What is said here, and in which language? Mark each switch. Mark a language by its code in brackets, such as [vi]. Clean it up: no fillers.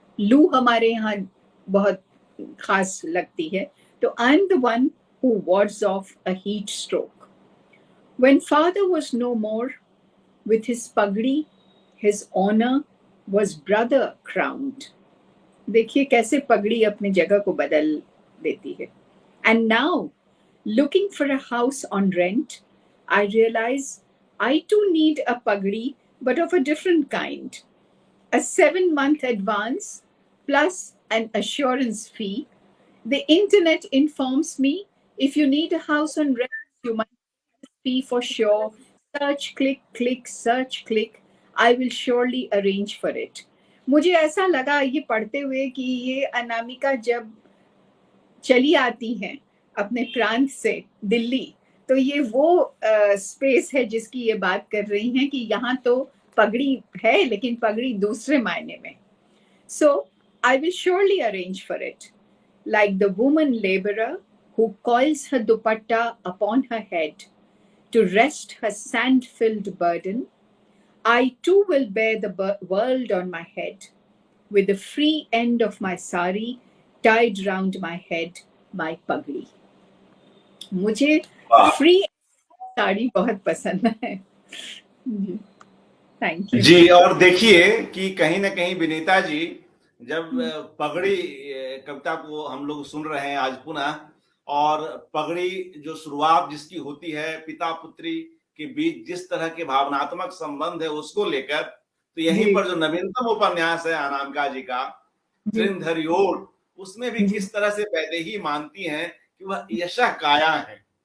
[hi] लू हमारे यहाँ बहुत खास लगती है, तो [en] I'm the one who wards off a heat stroke. When father was no more, with his pagdi, his honor was brother crowned. [hi] देखिए कैसे पगड़ी अपनी जगह को बदल देती है. [en] And now, looking for a house on rent, I realize I too need a pagdi, but of a different kind. A 7-month advance plus an assurance fee. The internet informs me if you need a house on rent, you must fee for sure. Search, click, click, search, click. I will surely arrange for it. [hi] मुझे ऐसा लगा ये पढ़ते हुए कि ये अनामिका जब चली आती हैं अपने प्रांत से दिल्ली, तो ये वो स्पेस है जिसकी ये बात कर रही हैं कि यहाँ तो पगड़ी है, लेकिन पगड़ी दूसरे मायने में. [en] So I will surely arrange for it. Like the woman laborer who coils her dupatta upon her head to rest her sand-filled burden, I too will bear the world on my head, with the free end of my sari tied round my head, my pagdi. [hi] मुझे free sari बहुत पसंद है. [en] thank you [hi] जी. और देखिए कि कहीं ना कहीं विनीता जी, जब पगड़ी कविता को हम लोग सुन रहे हैं आज पुनः, और पगड़ी जो शुरुआत जिसकी होती है पिता पुत्री के बीच जिस तरह के भावनात्मक संबंध है उसको लेकर, तो यहीं पर जो नवीनतम उपन्यास है अनामिका जी का श्रृंधरियोड़, उसमें भी किस तरह से वैदेही मानती हैं कि वह यशः काया है.